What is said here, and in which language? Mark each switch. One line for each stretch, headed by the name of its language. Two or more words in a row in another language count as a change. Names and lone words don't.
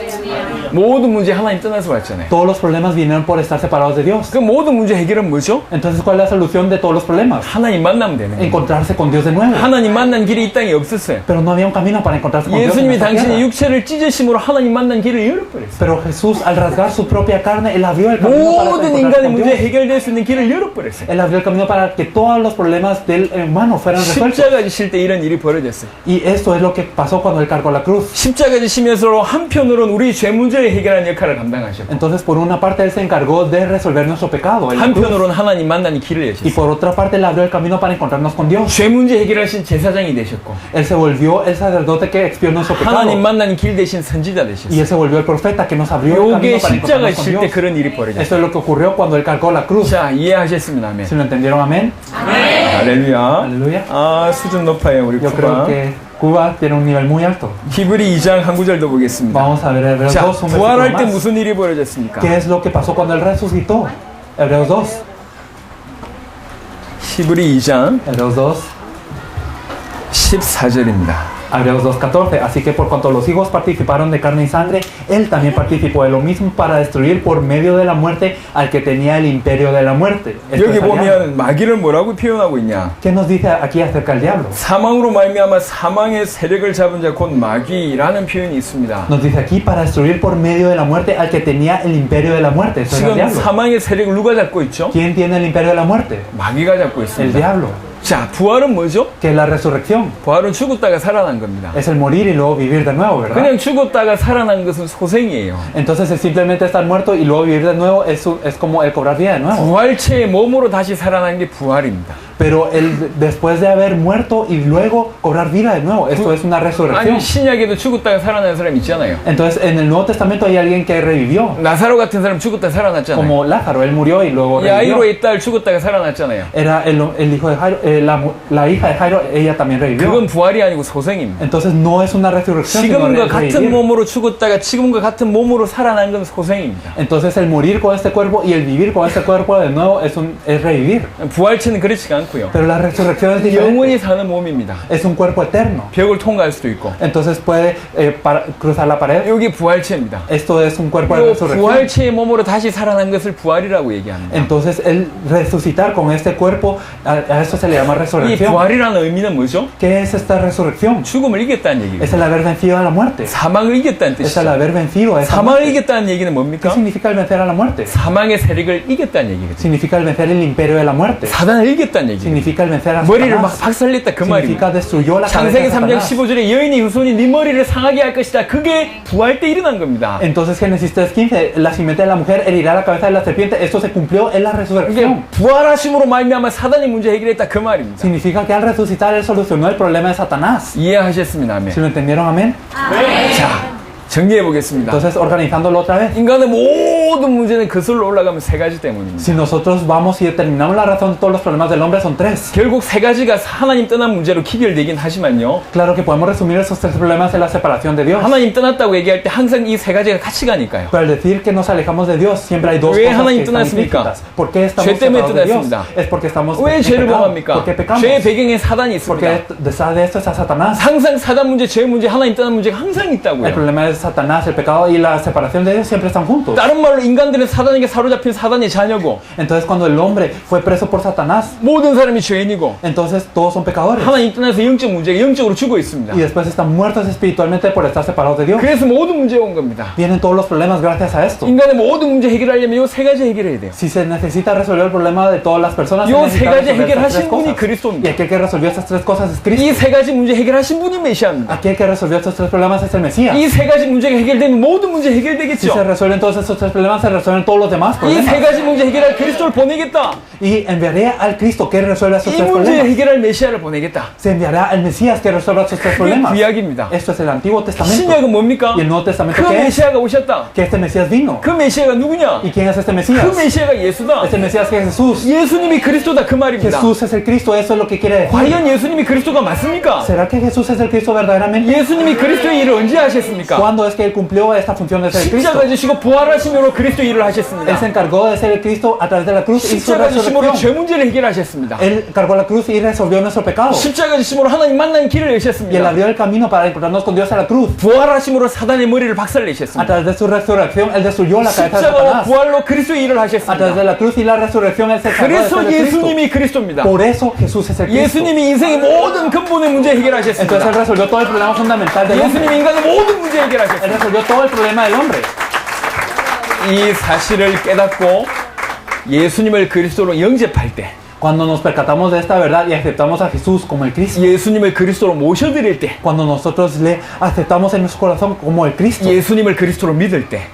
Korean: 모든 문제 하나님 떠나서 왔잖아요.
Spanish: Todos los problemas vinieron por estar separados de Dios.
Korean: 그 모든 문제 해결은 뭐죠?
Spanish: Entonces, ¿cuál es la solución de todos los problemas?
Korean: 하나님 만나면 되는 거예요.
Spanish: Encontrarse con Dios de nuevo.
Korean: 하나님 만난 길이 이 땅에 없었어요.
Spanish: Pero no había un camino para encontrarse con Dios en
Korean: 예수님이
Spanish: esta
Korean: 당신의
Spanish: tierra.
Korean: 육체를 찢으심으로 하나님 만난 길을 열어버렸어요.
Spanish: Pero Jesús, al rasgar su propia carne, Él abrió el camino para
Korean: 모든
Spanish: encontrarse
Korean: 인간의
Spanish: con
Korean: 문제
Spanish: Dios.
Korean: 해결될 수 있는 길을 열어버렸어요.
Spanish: Él abrió el camino para que todos los problemas del humano fueran resueltos.
Korean: 십자가 지실 때 이런 일이 벌어졌어요.
Spanish: Y esto es lo que pasó cuando Él cargó la cruz.
Korean: 십자가 지시면서 한편으로는 우리 죄 문제를 해결하는 역할을 감당하셨고
Spanish: Entonces, por una parte, Él se encargó de resolver nuestro pecado. en la cruz.
Korean: 한편으로는 하나님 만나는 길을
Spanish: Y
Korean: 여셨어요.
Spanish: por otra parte, Él abrió el camino para encontrarnos con Dios.
Korean: 죄 문제 해결하신 제사장이 되셨고
Spanish: Él se volvió el sacerdote que expió nuestro pecado.
Korean: 하나님 만나는 길 대신 선지자
Spanish: Y
Korean: 되셨어요.
Spanish: Él se volvió el profeta que nos abrió el
Korean: 요게
Spanish: camino para
Korean: 십자가
Spanish: encontrarnos con
Korean: 지실 때
Spanish: Dios.
Korean: 그런 일이 벌어졌어요.
Spanish: Esto es lo que ocurrió cuando Él cargó la cruz.
Korean: 자, 이해하셨으면 아멘.
Spanish: ¿Si lo entendieron? Amén.
Korean: 할렐루야.
Spanish: Aleluya.
Korean: 아, 수준 높아요, 우리
Spanish: Yo creo
Korean: 쿠바.
Spanish: que Cuba tiene un nivel muy alto.
Korean: 히브리 2장 한 구절도 보겠습니다.
Spanish: Vamos a ver Hebreos
Korean: 자,
Spanish: 2, un versículo
Korean: 부활할 때
Spanish: más.
Korean: 무슨 일이 벌어졌습니까?
Spanish: ¿Qué es lo que pasó cuando Él resucitó? Hebreos 2.
Korean: 히브리 2장
Spanish: Hebreos 2.
Korean: 14절입니다.
Spanish: Hebreos 2:14. Así que por cuanto los hijos participaron de carne y sangre, Él también participó de lo mismo para destruir por medio de la muerte al que tenía el imperio de la muerte. Esto
Korean: 여기
Spanish: es al diablo.
Korean: 보면 마귀를 뭐라고 표현하고 있냐?
Spanish: ¿Qué nos dice aquí acerca del diablo?
Korean: 사망으로 말미암아 사망의 세력을 잡은 자 곧 마귀라는 표현이 있습니다.
Spanish: Nos dice aquí para destruir por medio de la muerte al que tenía el imperio de la muerte. Esto es el
Korean: 지금
Spanish: diablo.
Korean: 사망의 세력을 누가 잡고 있죠?
Spanish: ¿Quién tiene el imperio de la muerte?
Korean: 마귀가 잡고
Spanish: El
Korean: 있습니다.
Spanish: diablo.
Korean: 자, 부활은 뭐죠?
Spanish: Que es la resurrección.
Korean: 부활은 죽었다가 살아난 겁니다.
Spanish: Es el morir y luego vivir de nuevo, ¿verdad?
Korean: 그냥 죽었다가 살아난 것은 소생이에요.
Spanish: Entonces es simplemente estar muerto y luego vivir de nuevo es como el cobrar vida de nuevo.
Korean: 부활체의 몸으로 다시 살아난 게 부활입니다.
Spanish: Pero después de haber muerto y luego cobrar vida de nuevo, esto es una resurrección.
Korean: 아니, 신약에도 죽었다가 살아난 사람 있잖아요.
Spanish: Entonces en el Nuevo Testamento hay alguien que revivió,
Korean: 나사로 같은 사람 죽었다가 살아났잖아요.
Spanish: como Lázaro, él murió y luego revivió.
Korean: 야이로의 딸 죽었다가 살아났잖아요.
Spanish: Era el hijo de Jairo, la hija de Jairo, ella también revivió.
Korean: 그건 부활이 아니고 소생입니다.
Spanish: Entonces no es una resurrección, sino
Korean: 지금과
Spanish: es
Korean: 같은
Spanish: revivir.
Korean: 몸으로 죽었다가 지금과 같은 몸으로 살아난 건 소생입니다.
Spanish: Entonces el morir con este cuerpo y el vivir con este cuerpo de nuevo es revivir.
Korean: 부활체는 그렇지가 않고요.
Spanish: Pero la resurrección es diferente.
Korean: 영원히 사는 몸입니다.
Spanish: Es un cuerpo eterno.
Korean: 벽을 통과할 수도 있고.
Spanish: Entonces puede cruzar la pared.
Korean: 여기 부활체입니다.
Spanish: Esto es un cuerpo de
Korean: 이
Spanish: resurrección.
Korean: 부활체의 몸으로 다시 살아난 것을 부활이라고 얘기합니다.
Spanish: Entonces el resucitar con este cuerpo, a esto se le llama
Korean: 이
Spanish: resurrección.
Korean: 부활이라는 의미는 뭐죠?
Spanish: ¿Qué es esta resurrección?
Korean: 죽음을 이겼다는 얘기예요.
Spanish: Es el haber vencido a la muerte.
Korean: 사망을 이겼다는
Spanish: Es el
Korean: 뜻이죠.
Spanish: haber vencido a esa
Korean: 사망을
Spanish: muerte.
Korean: 이겼다는 얘기는
Spanish: ¿Qué
Korean: 뭡니까?
Spanish: significa el vencer a la muerte?
Korean: 사망의 세력을 이겼다는 얘기거든요.
Spanish: Significa el vencer el imperio de la muerte.
Korean: 사단을 이겼다는 얘기예요.
Spanish: Significa el vencer a
Korean: 머리를 막
Spanish: Satanás.
Korean: 박살냈다 그 말입니다.
Spanish: Significa destruyó la cabeza
Korean: 창세기
Spanish: de
Korean: 3장
Spanish: Satanás.
Korean: 15절에 여인이 후손이 네 머리를 상하게 할 것이다. 그게 부활 때 일어난 겁니다.
Spanish: Entonces Génesis 3:15, la simiente de la mujer herirá la cabeza de la serpiente. Esto se cumplió en la
Korean: 이게
Spanish: resurrección.
Korean: 부활하심으로 말미암아 사단의 문제 해결했다 그 말입니다.
Spanish: Significa que al resucitar él solucionó el problema de Satanás.
Korean: 이해하셨습니다. 아멘.
Spanish: ¿Sí lo entendieron? Amén.
Korean: 자, 정리해 보겠습니다.
Spanish: Entonces, organizándolo otra vez.
Korean: 인간의 모든 문제는 거슬러 올라가면 세 가지 때문입니다.
Spanish: Si nosotros vamos y determinamos la razón de todos los problemas del hombre, son tres.
Korean: 결국 세 가지가 하나님 떠난 문제로 기결되긴 하지만요.
Spanish: Claro que podemos resumir esos tres problemas en la separación de Dios.
Korean: 하나님 떠났다고 얘기할 때 항상 이 세 가지가 같이 가니까요.
Spanish: Pero al decir que nos alejamos de Dios, siempre hay dos
Korean: 왜
Spanish: cosas
Korean: 하나님
Spanish: que están
Korean: 떠났습니까?
Spanish: implícitas. ¿Por qué estamos
Korean: 죄 때문에
Spanish: separados de Dios?
Korean: 떠났습니다.
Spanish: Es porque estamos
Korean: 왜
Spanish: en
Korean: 죄를
Spanish: pecado.
Korean: 범합니까?
Spanish: ¿Por qué pecamos?
Korean: 죄의 배경에 사단이 있습니다.
Spanish: Porque detrás de esto está Satanás.
Korean: 항상 사단 문제, 죄 문제, 하나님 떠난 문제가 항상
Spanish: El
Korean: 있다고요.
Spanish: problema es Satanás, el pecado y la separación de Dios siempre están juntos.
Korean: 다른 말로 인간들은 사단에게 사로잡힌 사단의 자녀고
Spanish: Entonces cuando el hombre fue preso por Satanás,
Korean: 모든 사람이 죄인이고
Spanish: entonces todos son pecadores.
Korean: 하나님 떠나서 영적 문제가 영적으로 죽어 있습니다.
Spanish: Y después están muertos espiritualmente por estar separados de Dios.
Korean: 그래서 모든 문제가 온 겁니다.
Spanish: Vienen todos los problemas gracias a esto.
Korean: 인간의 모든 문제 해결하려면 이 세 가지 해결해야 돼요.
Spanish: Si se necesita resolver el problema de todas las personas, se
Korean: 요
Spanish: necesita
Korean: 세 가지
Spanish: resolver estas tres
Korean: 해결하신 분이
Spanish: cosas. Y
Korean: 그리스도입니다.
Spanish: aquel que resolvió estas tres cosas es Cristo.
Korean: 이 세 가지 문제 해결하신 분이 메시아입니다.
Spanish: Aquel que resolvió estos tres problemas es el Mesías.
Korean: 이 세 가지 문제가 해결되면 모든 문제
Spanish: Si se
Korean: 해결되겠죠.
Spanish: resuelven todos esos tres problemas, se resuelven todos los demás
Korean: 이 세
Spanish: problemas.
Korean: 가지 문제 해결할 그리스도를 보내겠다.
Spanish: Y enviaré al Cristo que resuelva esos
Korean: 이
Spanish: tres
Korean: 문제
Spanish: problemas.
Korean: 해결할 메시아를 보내겠다.
Spanish: Se enviará al Mesías que resuelva esos tres
Korean: 그게
Spanish: problemas.
Korean: 구약입니다.
Spanish: Esto es el Antiguo Testamento.
Korean: 신약은 뭡니까?
Spanish: Y el Nuevo Testamento,
Korean: 그
Spanish: ¿qué es?
Korean: 메시아가 오셨다.
Spanish: Que este Mesías vino.
Korean: 그 메시아가 누구냐?
Spanish: ¿Y quién es este Mesías?
Korean: 그 메시아가 예수다.
Spanish: Este Mesías que es Jesús.
Korean: 예수님이 그리스도다 그 말입니다.
Spanish: Jesús es el Cristo, eso es lo que quiere decir.
Korean: 과연 예수님이 그리스도가 맞습니까?
Spanish: ¿Será que Jesús es el Cristo verdaderamente?
Korean: 예수님이 그리스도의 일을 언제 하셨습니까?
Spanish: ¿Cuándo es que Él cumplió esta función de ser el Cristo?
Korean: 십자가 지시고 부활하심으로 그리스도의 일을
Spanish: Él se
Korean: 하셨습니다.
Spanish: encargó de ser el Cristo a través de la cruz y su
Korean: 십자가 지심으로 죄
Spanish: resurrección.
Korean: 문제를 해결하셨습니다.
Spanish: Él cargó la cruz y resolvió nuestro pecado.
Korean: 십자가 지심으로 하나님 만나는 길을
Spanish: Y Él
Korean: 내셨습니다.
Spanish: abrió el camino para encontrarnos con Dios a la cruz.
Korean: 부활하심으로 사단의 머리를
Spanish: A
Korean: 박살내셨습니다.
Spanish: través de su resurrección, Él destruyó la cabeza de
Korean: 십자가와
Spanish: Satanás.
Korean: 부활로 그리스도의 일을
Spanish: A través
Korean: 하셨습니다.
Spanish: de la cruz y la resurrección, Él se encargó de ser
Korean: 그래서
Spanish: el Cristo.
Korean: 예수님이 그리스도입니다.
Spanish: Por eso Jesús es el Cristo.
Korean: 예수님이 인생의 모든 근본의 문제
Spanish: Entonces Él
Korean: 해결하셨습니다.
Spanish: resolvió todo el problema fundamental del hombre.
Korean: 예수님이 인간의 모든 문제
Spanish: Él
Korean: 해결하셨습니다.
Spanish: resolvió todo el problema del hombre.
Korean: 이 사실을 깨닫고 예수님을 그리스도로 영접할 때,
Spanish: Cuando nos percatamos de esta verdad y aceptamos a Jesús como el Cristo.
Korean: 예수님을 그리스도로 모셔드릴 때,
Spanish: Cuando nosotros le aceptamos en nuestro corazón como el Cristo.
Korean: 예수님을 그리스도로 믿을 때